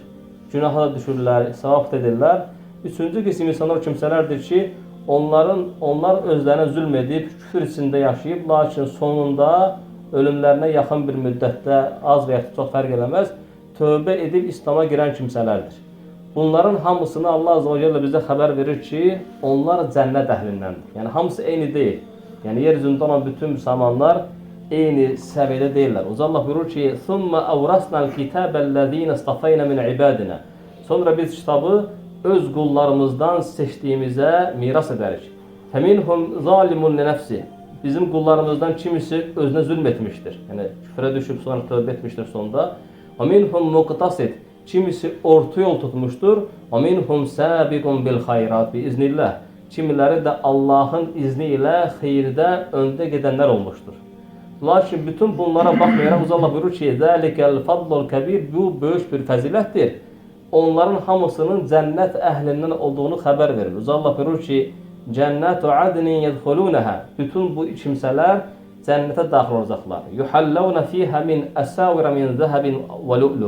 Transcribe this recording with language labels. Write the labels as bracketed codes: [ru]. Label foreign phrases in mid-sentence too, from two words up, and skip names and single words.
[az] Günaha da düşürlər, savab edirlər. Üçüncü qisim insanlar kimsələrdir ki, onlar özlərinə zülm edib, küfür içində yaşayıb, lakin sonunda ölümlərinə yaxın bir müddətdə az və ya çox fərq eləməz, tövbə edib İslam'a girən kimsələrdir. Bunların hamısını [ar] الله عز وجل [az] bizə xəbər verir ki, onlar cənnət əhlindəndir. Yəni, hamısı eyni deyil. Yəni, yer üzündə olan bütün müsəlmanlar eyni səviyyədə deyirlər. Uca Allah buyurur ki, [ar] ثُمَّ أَوْرَسْنَا الْكِتَابَ الَّذ۪ينَ اصْطَفَيْنَ مِنْ عِبَادِنَا. [az] Sonra biz kitabı öz qullarımızdan seçdiyimizə miras edərik. [ar] فَمِنْهُمْ ظَالِمٌ لِنَفْسِ. [az] Bizim qullarımızdan kimisi özünə zülm etmişdir. Yəni, küfrə düşüb sonra tövbə etmişdir sonda. [ar] وَمِنْهُمْ مُقْتَصِدٌ. [az] Kimisi orta yol tutmuşdur. [ar] وَمِنْهُمْ سَابِقٌ بِالْخَيْرَاتِ بِإِذْنِ. [az] Kimiləri də Allahın izni ilə xeyirdə öndə gedənlər olmuşdur. Lakin bütün bunlara baxmayaraq Uca Allah buyurur ki, [ar] ذَلِكَ الْفَضْلُ الْكَبِيرُ. [az] Bu böyük bir fəzilətdir. Onların hamısının cənnət əhlindən olduğunu xəbər verir. Uca Allah buyurur ki, [ar] جنات عدن يدخلونها. [az] Bütün bu kimsələr cənnətə daxil olacaqlar. [ar] يحلون فيها من أساور من ذهب ولؤلؤ.